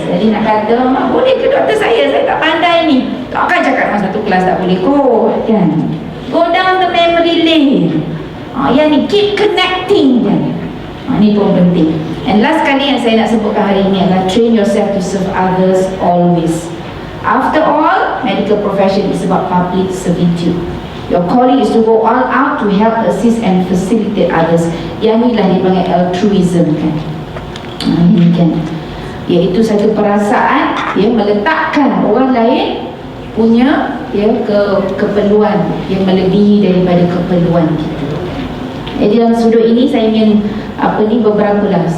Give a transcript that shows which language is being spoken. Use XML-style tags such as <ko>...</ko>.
<ms>Jadi nak kata, boleh ke doktor saya tak pandai ni, takkan cakap masa satu kelas tak boleh kot kan.</ms> <en>Go down the memory lane.</en> <ms>Yang ni keep connecting kan. Ni pun penting. And last kali yang saya nak sebutkan hari ini adalah train yourself to serve others always.</ms> <en>After all, medical profession is about public servitude. Your calling is to go all out to help, assist and facilitate others.</en> <ms>Yang inilah dipanggil altruism kan. Ini kan, iaitu satu perasaan yang meletakkan orang lain punya keperluan yang melebihi daripada keperluan kita. Jadi dalam sudut ini saya ingin beberapa lah.</ms>